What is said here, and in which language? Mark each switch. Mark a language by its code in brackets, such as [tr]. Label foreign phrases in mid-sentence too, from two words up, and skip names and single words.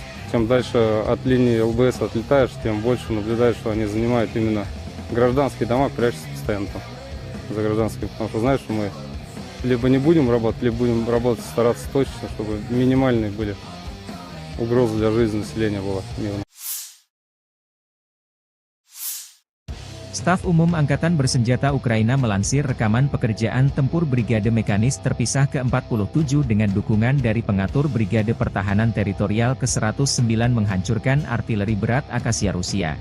[ru] Чем дальше от линии ЛБС отлетаешь, тем больше наблюдаешь, что они занимают именно гражданские дома, прячутся постоянно там за гражданскими. Потому что знаешь, что мы либо не будем работать, либо будем работать, стараться точно, чтобы минимальные были угрозы для жизни населения было мирно. [id] Staf Umum Angkatan Bersenjata Ukraina melansir rekaman pekerjaan tempur Brigade Mekanis terpisah ke-47 dengan dukungan dari pengatur Brigade Pertahanan Teritorial ke-109 menghancurkan artileri berat Akasia Rusia.